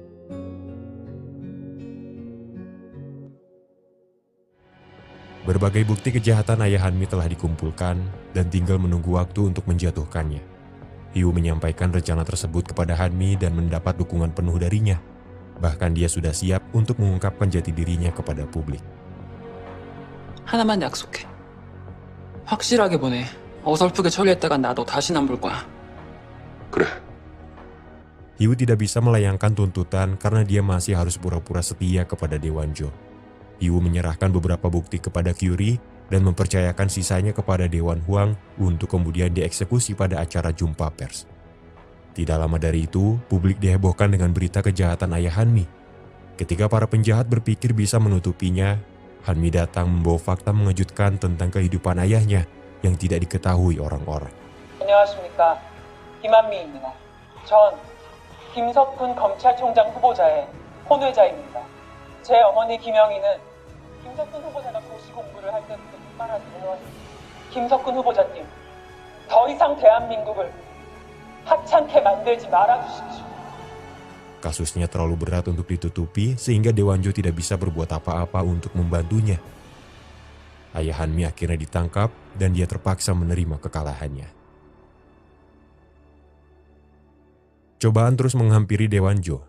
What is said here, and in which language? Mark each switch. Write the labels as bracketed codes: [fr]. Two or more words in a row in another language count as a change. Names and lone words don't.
[id] Berbagai bukti kejahatan ayah Hanmi telah dikumpulkan dan tinggal menunggu waktu untuk menjatuhkannya. Hiwoo menyampaikan rencana tersebut kepada Hanmi dan mendapat dukungan penuh darinya. Bahkan dia sudah siap untuk mengungkapkan jati dirinya kepada publik. [ko] 하나만 약속해. 확실하게 보내. 어설프게 처리했다간 나도 다신 안 볼 거야. 그래. [id] Hiwoo tidak bisa melayangkan tuntutan karena dia masih harus pura-pura setia kepada Dewanjo. Hiwoo menyerahkan beberapa bukti kepada Kyuri dan mempercayakan sisanya kepada Dewan Huang untuk kemudian dieksekusi pada acara jumpa pers. Tidak lama dari itu, publik dihebohkan dengan berita kejahatan ayah Hanmi. Ketika para penjahat berpikir bisa menutupinya, Hanmi datang membawa fakta mengejutkan tentang kehidupan ayahnya yang tidak diketahui orang-orang. [ko] 안녕하십니까. 김한미입니다. 전 김석훈 검찰총장 후보자의 혼외자입니다. 제 어머니 김영희는 김석훈 후보자가 고시 공부를 할 때부터 끝말하지 해왔습니다. 김석훈 후보자님, 더 이상 대한민국을 하찮게 만들지 말아주십시오. [id] Kasusnya terlalu berat untuk ditutupi sehingga Dewanjo tidak bisa berbuat apa-apa untuk membantunya. Ayah Hanmi akhirnya ditangkap dan dia terpaksa menerima kekalahannya. Cobaan terus menghampiri Dewanjo.